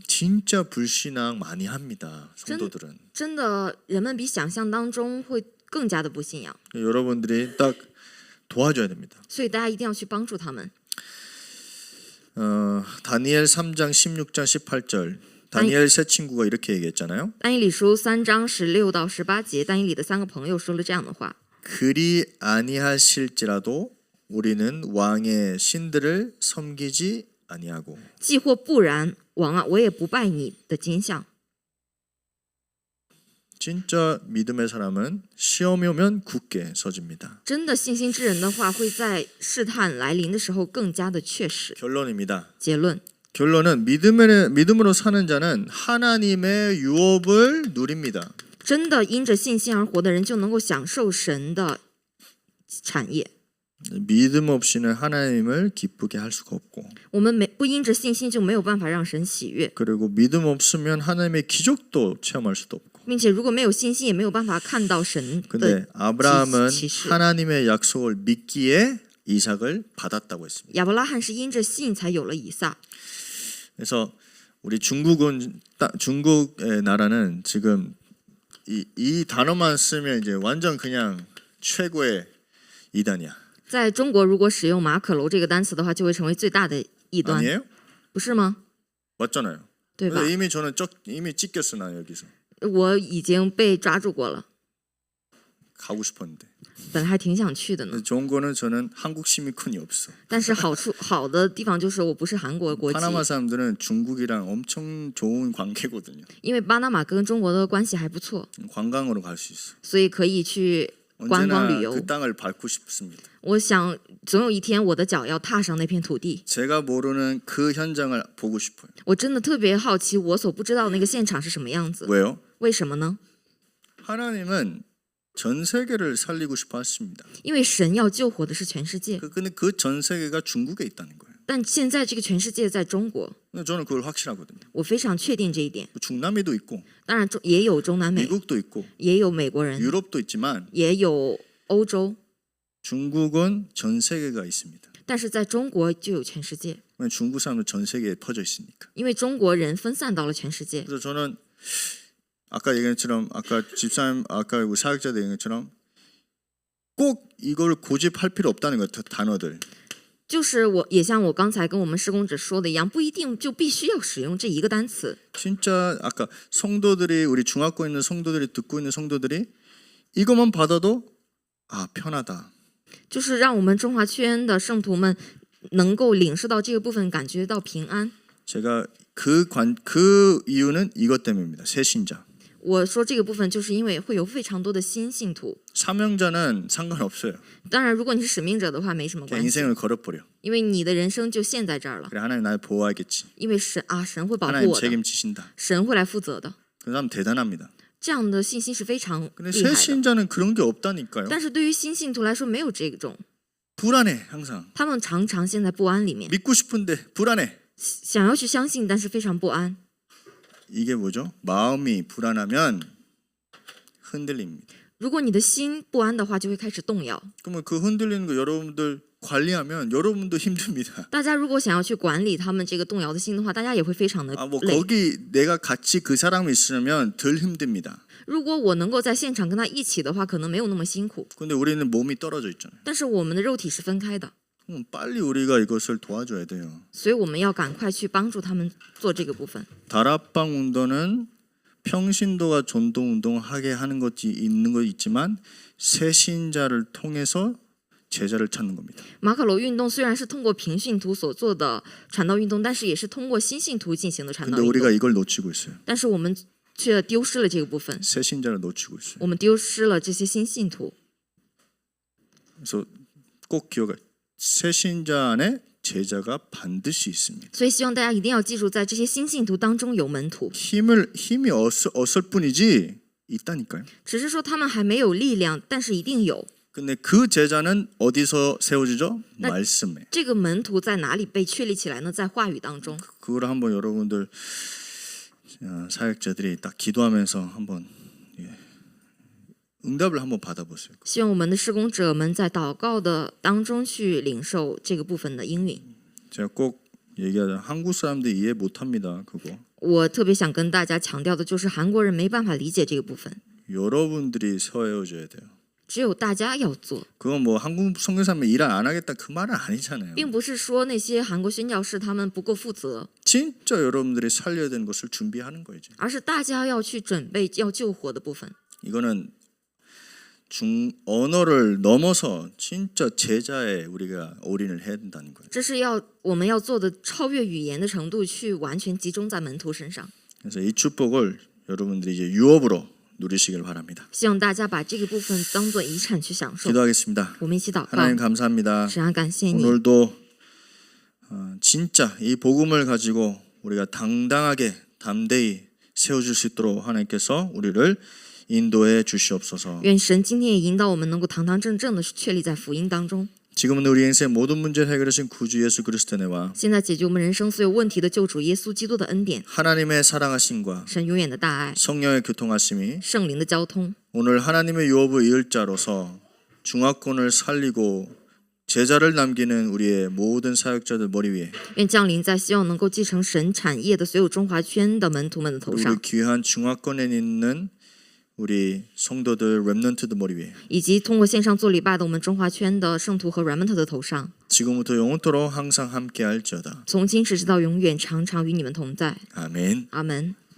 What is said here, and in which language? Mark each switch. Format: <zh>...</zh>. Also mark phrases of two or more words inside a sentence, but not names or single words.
<ko>진짜 불신앙 많이 합니다. 성도들은.</ko> <zh>真的，人们比想象当中会更加的不信仰，</zh> <ko>여러분들이 딱 도와줘야 됩니다.</ko> <zh>所以大家一定要去帮助他们。</zh> <ko>다니엘 3장 16장 18절. 다니엘 세 친구가 이렇게 얘기했잖아요.</ko> <zh>但以理书3章16到18节，但以理的3个朋友说了这样的话：</zh> <ko>그리 아니하실지라도 우리는 왕의 신들을 섬기지 아니하고.</ko> <zh>既或不然，王啊，我也不拜你的金像。</zh> <ko>진짜 믿음의 사람은 시험이 오면 굳게 서집니다.</ko> <zh>真的信心之人的话，会在试探来临的时候更加的确实。</zh> <ko>결론입니다.</ko> <zh>结论，</zh> <ko>결론은 믿음으로 사는 자는 하나님의 유업을 누립니다.</ko> <zh>真的因着信心而活的人，就能够享受神的产业。</zh> <ko>믿음 없이는 하나님을 기쁘게 할 수가 없고,</ko> <zh>我们不因着信心就没有办法让神喜悦，</zh> <ko>그리고 믿음 없으면 하나님의 기적도 체험할 수도 없고.</ko> <zh>并且如果没有信心，也没有办法看到神</zh> <ko>근데</ko> <zh>的</zh> <ko>아브라함은</ko> <zh>启示。</zh> <ko>하나님의 약속을 믿기에 이삭을 받았다고 했습니다.</ko> <zh>亚伯拉罕是因着信才有了以撒。</zh> <ko>그래서 우리 중국의 나라는 지금 이 단어만 쓰면 이제 완전 그냥 최고의 이단이야.</ko> <zh>在中国，如果使用马可楼这个单词的话，就会成为最大的异端，</zh> <ko>아니에요?</ko> <zh>不是吗？</zh> <ko>맞잖아요.</ko> <zh>对吧？</zh> <ko>근데 이미 저는 이미 찢겼어 나 여기서</ko> <zh>我已经被抓住过了，</zh> <ko>가고 싶었는데.</ko> <zh>本来还挺想去的呢。</zh> <ko>근데 좋은 거는 저는 한국 시민권이 없어.</ko> <zh>但是好的地方就是我不是韩国国籍，</zh> <ko>파나마 사람들은 중국이랑 엄청 좋은 관계거든요.</ko> <zh>因为巴拿马跟中国的关系还不错，</zh> <ko>관광으로 갈 수 있어.</ko> <zh>所以可以去观光</zh> <ko>언제나</ko> <zh>旅游。</zh> <ko>그 땅을 밟고 싶습니다.</ko> <zh>我想总有一天我的脚要踏上那片土地。</zh> <ko>제가 모르는 그 현장을 보고 싶어요.</ko> <zh>我真的特别好奇，我所不知道那个现场是什么样子。</zh> <ko>왜요?</ko> <zh>为什么呢？</zh> <ko>하나님은 전 세계를 살리고 싶어 하십니다.</ko> <zh>因为神要救活的是全世界，</zh> <ko>근데 그 전 세계가 중국에 있다는 거예요.</ko> <zh>但现在这个全世界在中国，</zh> <ko>근데 저는 그걸 확신하거든요.</ko> <zh>我非常确定这一点。</zh> <ko>중남미도 있고</ko> <zh>当然也有中南美，</zh> <ko>미국도 있고</ko> <zh>也有美国人，</zh> <ko>유럽도 있지만</ko> <zh>也有欧洲，</zh> <ko>중국은 전 세계가 있습니다.</ko> <zh>但是在中国就有全世界，</zh> <ko>왜냐면 중국 사람은 전 세계에 퍼져 있으니까.</ko> <zh>因为中国人分散到了全世界。</zh> <ko>그래서 저는 아까 얘기한 것처럼 아까 집사님 아까 우리 사역자들 얘기한 것처럼 꼭 이걸 고집할 필요 없다는 거예요. 단어들.</ko> <zh>就是我也像我刚才跟我们施工者说的一样，不一定就必须要使用这一个单词。</zh> <ko>진짜 아까 성도들이 우리 중학교 있는 성도들이 듣고 있는 성도들이 이것만 받아도 아 편하다.</ko> <zh>就是让我们中华圈的圣徒们能够领受到这个部分，感觉到平安。</zh> <ko>제가 그 이유는 이것 때문입니다. 새신자.</ko> <zh>我说这个部分，就是因为会有非常多的新信徒。</zh> <ko>사명자는 상관없어요.</ko> <zh>当然，如果你是使命者的话，没什么</zh> <ko>그냥</ko> <zh>关系，</zh> <ko>인생을 걸어버려.</ko> <zh>因为你的人生就陷在这儿了。</zh> <ko>그래 하나님 나를 보호하겠지.</ko> <zh>因为神会保护</zh> <ko>하나님</ko> <zh>我的，</zh> <ko>책임지신다.</ko> <zh>神会来负责的。</zh> <ko>그 사람 대단합니다.</ko> <zh>这样的信心是非常</zh> <ko>근데</ko> <zh>厉害的。</zh> <ko>새신자는 그런 게 없다니까요.</ko> <zh>但是对于新信徒来说，没有这种，</zh> <ko>불안해 항상.</ko> <zh>他们常常陷在不安里面，</zh> <ko>믿고 싶은데 불안해.</ko> <zh>想要去相信，但是非常不安。</zh> <ko>이게 뭐죠? 마음이 불안하면 흔들립니다.</ko> <zh>如果你的心不安的话，就会开始动摇。</zh> <ko>그러면 그 흔들리는 거 여러분들 관리하면 여러분도 힘듭니다.</ko> <zh>大家如果想要去管理他们这个动摇的心的话，大家也会非常的</zh> <ko>뭐</ko> <zh>累。</zh> <ko>거기 내가 같이 그 사람이 있으면 덜 힘듭니다.</ko> <zh>如果我能够在现场跟他一起的话，可能没有那么辛苦。</zh> <ko>근데 우리는 몸이 떨어져 있잖아요.</ko> <zh>但是我们的肉体是分开的，</zh> <ko>빨리 우리가 이것을 도와줘야 돼요.</ko> <zh>所以我们要赶快去帮助他们做这个部分。</zh> <ko>다락방 운동은 평신도가 전도 운동하게 하는 것이 있는 거 있지만 새신자를 통해서 제자를 찾는 겁니다.</ko> <zh>马可楼运动虽然是通过平信徒所做的传道运动，但是也是通过新信徒进行的传</zh> <ko>근데</ko> <zh>道运</zh> <ko>우리가</ko> <zh>动。</zh> <ko>이걸 놓치고 있어요.</ko> <zh>但是我们却丢失了这个部分，</zh> <ko>새신자를 놓치고 있어요.</ko> <zh>我们丢失了这些新信徒。</zh> <ko>그래서 꼭 기억해. 새신자 안에 제자가 반드시 있습니다.</ko> <zh>所以希望大家一定要记住，在这些新信徒当中有门徒，</zh> <ko>힘이 없을 뿐이지 있다니까요.</ko> <zh>只是说他们还没有力量，但是一定有。</zh> <ko>근데 그 제자는 어디서 세워지죠? 나- 말씀에.</ko> <zh>这个门徒在哪里被确立起来呢？在话语当中。</zh> <ko>그걸 한번 여러분들 사역자들이 딱 기도하면서 한번 응답을 한번 받아보세요.</ko> <zh>希望我们的施工者们在祷告的当中去领受这个部分的应允。</zh> <ko>제가 꼭 얘기하자. 한국 사람들이 이해 못합니다. 그거.</ko> <zh>我特别想跟大家强调的就是韩国人没办法理解这个部分，</zh> <ko>여러분들이 세워줘야 돼요.</ko> <zh>只有大家要做，</zh> <ko>그건 뭐 한국 선교사면 일 안 하겠다 그 말은 아니잖아요.</ko> <zh>并不是说那些韩国宣教士他们不够负责，</zh> <ko>진짜 여러분들이 살려야 되는 것을 준비하는 거죠.</ko> <zh>而是大家要去准备要救火的部分。</zh> <ko>이거는 언어를 넘어서 진짜 제자에 우리가 올인을 해야 된다는 거예요.</ko> <zh>这是我们要做的超越语言的程度，去完全集中在门徒身上。</zh> <ko>그래서 이 축복을 여러분들이 이제 유업으로 누리시길 바랍니다.</ko> <zh>希望大家把这个部分当做遗产去享受。</zh> <ko>기도하겠습니다.</ko> <zh>我们一起祷告，</zh> <ko>하나님 감사합니다.</ko> <zh>神啊，感谢你，</zh> <ko>오늘도 진짜 이 복음을 가지고 우리가 당당하게 담대히 세워줄 수 있도록 하나님께서 우리를 인도해 주시옵소서.</ko> <zh>愿神今天也引导我们能够堂堂正正的确立在福音当中。</zh> <ko>지금은 우리 인생 모든 문제를 해결하신 구주 예수 그리스도의 은혜와</ko> <zh>现在解决我们人生所有问题的救主耶稣基督的恩典，</zh> <ko>하나님의 사랑하심과</ko> <zh>神永远的大爱，</zh> <ko>성령의 교통하심이</ko> <zh>圣灵的交通，</zh> <ko>오늘 하나님의 유업을 이을 자로서 중화권을 살리고 제자를 남기는 우리의 모든 사역자들 머리 위에</ko> <zh>愿降临在希望能够继承神产业的所有中华圈的门徒们的头</zh> <ko>우리</ko> <zh>上，</zh> <ko>귀한 중화권에 있는 우리 성도들 렘넌트들 머리 위에</ko> <zh>以及通过线上做礼拜的我们中华圈的圣徒和 remnant 的头上，</zh> <ko>지금부터 영원토록 항상 함께할지어다.</ko> <zh>从今时直到永远，常常与你们同在。</zh> <ko>아멘.</ko> <zh>阿门。</zh>